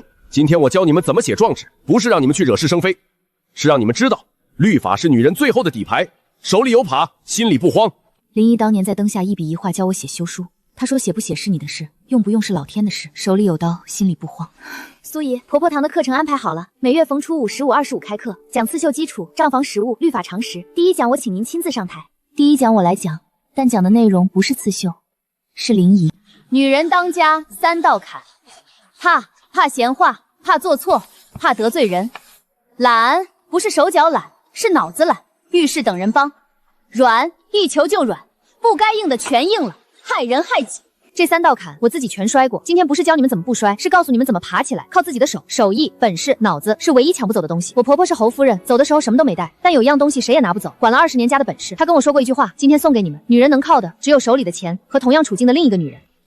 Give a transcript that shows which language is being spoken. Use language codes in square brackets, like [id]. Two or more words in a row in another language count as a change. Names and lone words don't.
[zh] 今天我教你們怎麼寫狀紙，不是讓你們去惹是生非，是讓你們知道，律法是女人最後的底牌，手裡有把，心裡不慌。林姨當年在燈下一筆一畫教我寫休書，她說寫不寫是你的事，用不用是老天的事，手裡有刀，心裡不慌。蘇姨，婆婆堂的課程安排好了，每月逢初5、15、25 開課，講刺繡基礎、賬房實務、律法常識。第一講我請您親自上台，第一講我來講，但講的內容不是刺繡，是靈儀。女人當家3道坎，怕閒話，怕做錯，怕得罪人。懶不是手腳懶，是腦子懶，遇事等人幫。軟一求就軟，不該硬的全硬了，害人害己。這3道坎我自己全摔過，今天不是教你們怎麼不摔，是告訴你們怎麼爬起來，靠自己的手、手藝、本事、腦子是唯一搶不走的東西。我婆婆是侯夫人，走的時候什麼都沒帶，但有一樣東西誰也拿不走，管了20年家的本事。她跟我說過一句話，今天送給你們：女人能靠的只有手裡的錢和同樣處境的另一個女人。